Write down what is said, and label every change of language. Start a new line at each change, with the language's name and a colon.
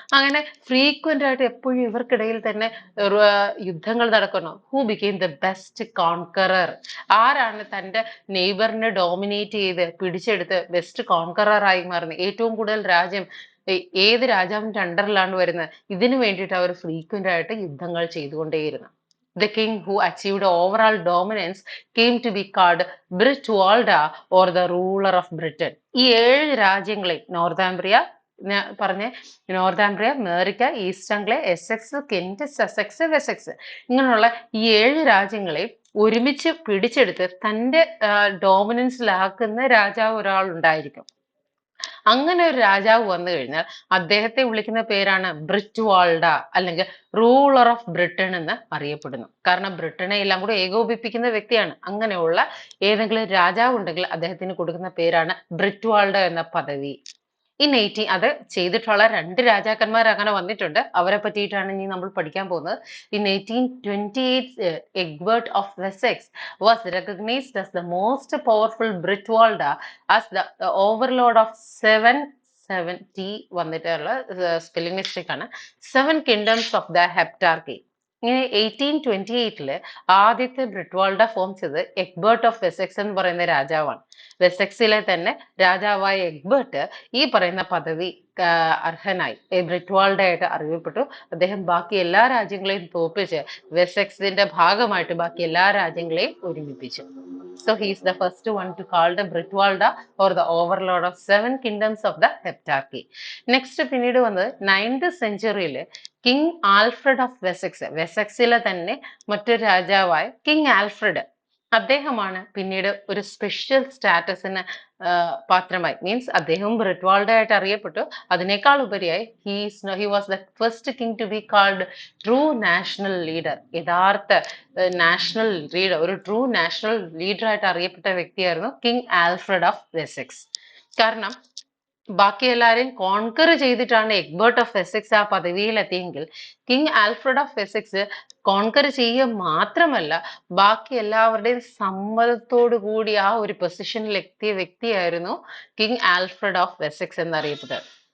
Malayalam: അങ്ങനെ ഫ്രീക്വന്റ് ആയിട്ട് എപ്പോഴും ഇവർക്കിടയിൽ തന്നെ യുദ്ധങ്ങൾ നടക്കുന്നു.
English: who became the best conqueror,
Malayalam: ആരാണ് തന്റെ നെയ്ബറിനെ ഡോമിനേറ്റ് ചെയ്ത് പിടിച്ചെടുത്ത് ബെസ്റ്റ് കോൺകറർ ആയി മാറുന്നത്, ഏറ്റവും കൂടുതൽ രാജ്യം ഏത് രാജാവിന്റെ അണ്ടറിലാണ് വരുന്നത്, ഇതിനു വേണ്ടിയിട്ട് അവർ ഫ്രീക്വന്റ് ആയിട്ട് യുദ്ധങ്ങൾ ചെയ്തുകൊണ്ടേയിരുന്നു.
English: The king who achieved overall dominance came to be called Britwalda or the ruler of Britain.
Malayalam: ഈ 7 രാജ്യങ്ങളെ നോർത്താംബ്രിയ പറഞ്ഞ നോർത്താംബ്രിയ, മേറിക്ക, east Anglia, Essex, Kent, Sussex, Wessex, ഇങ്ങനെയുള്ള ഈ 7 രാജ്യങ്ങളെ ഒരുമിച്ച് പിടിച്ചെടുത്ത് തന്റെ ഡോമിനൻസിലാക്കുന്ന രാജാവ് ഒരാൾ ഉണ്ടായിരിക്കും. അങ്ങനെ ഒരു രാജാവ് വന്നു കഴിഞ്ഞാൽ അദ്ദേഹത്തെ വിളിക്കുന്ന പേരാണ് ബ്രിറ്റ്വാൾഡ അല്ലെങ്കിൽ റൂളർ ഓഫ് ബ്രിട്ടൻ എന്ന് അറിയപ്പെടുന്നു. കാരണം ബ്രിട്ടനെ എല്ലാം കൂടെ ഏകോപിപ്പിക്കുന്ന വ്യക്തിയാണ്. അങ്ങനെയുള്ള ഏതെങ്കിലും രാജാവ് ഉണ്ടെങ്കിൽ അദ്ദേഹത്തിന് കൊടുക്കുന്ന പേരാണ് ബ്രിറ്റ്വാൾഡ എന്ന പദവി. അത് ചെയ്തിട്ടുള്ള 2 രാജാക്കന്മാർ അങ്ങനെ വന്നിട്ടുണ്ട്. അവരെ പറ്റിയിട്ടാണ് ഇനി നമ്മൾ പഠിക്കാൻ പോകുന്നത്.
English: In 1828, Egbert of Wessex was recognized as the most powerful Britwalda as the overlord of 770
Malayalam: വന്നിട്ടുള്ള സ്പെല്ലിംഗ് മിസ്റ്റേക്ക് ആണ്,
English: 7 kingdoms of the Heptarchy.
Malayalam: ഇങ്ങനെ 1828 ആദ്യത്തെ ബ്രിറ്റ്വാൾഡ ഫോം ചെയ്ത് എഗ്ബർട്ട് ഓഫ് വെസെക്സ് എന്ന് പറയുന്ന രാജാവാണ്. വെസെക്സിലെ തന്നെ രാജാവായ എഗ്ബർട്ട് ഈ പറയുന്ന പദവി അർഹനായി, ബ്രിറ്റ്വാൾഡ ആയിട്ട് അറിയപ്പെട്ടു. അദ്ദേഹം ബാക്കി എല്ലാ രാജ്യങ്ങളെയും തോൽപ്പിച്ച് വെസെക്സിന്റെ ഭാഗമായിട്ട് ബാക്കി എല്ലാ രാജ്യങ്ങളെയും ഒരുമിപ്പിച്ചു.
English: So he is the first one to call the Britwalda or the overlord of 7 kingdoms of the Heptarchy.
Malayalam: Next പിന്നീട് വന്നത് 9th centuryയിൽ king Alfred of Wessex, വെസെക്സിലെ തന്നെ മറ്റൊരു രാജാവായ കിങ് ആൽഫ്രഡ്, അദ്ദേഹമാണ് പിന്നീട് ഒരു സ്പെഷ്യൽ സ്റ്റാറ്റസിന് പാത്രമായി. മീൻസ് അദ്ദേഹം ബ്രിറ്റ്വാൾഡ ആയിട്ട് അറിയപ്പെട്ടു. അതിനേക്കാൾ ഉപരിയായി
English: he was the first king to be called true national leader.
Malayalam: യഥാർത്ഥ നാഷണൽ ലീഡർ, ഒരു ട്രൂ നാഷണൽ ലീഡർ ആയിട്ട് അറിയപ്പെട്ട വ്യക്തിയായിരുന്നു കിങ് ആൽഫ്രഡ് ഓഫ് വെസെക്സ്. കാരണം ബാക്കി എല്ലാവരെയും കോൺകർ ചെയ്തിട്ടാണ് എഗ്ബർട്ട് ഓഫ് വെസെക്സ് ആ പദവിയിൽ എത്തിയെങ്കിൽ king Alfred of Wessex conquer ചെയ്യുക മാത്രമല്ല ബാക്കി എല്ലാവരുടെയും സമ്മതത്തോടു കൂടി ആ ഒരു പൊസിഷനിൽ എത്തിയ വ്യക്തിയായിരുന്നു കിങ് ആൽഫ്രഡ് ഓഫ് വെസെക്സ് എന്നറിയപ്പെട്ടത്.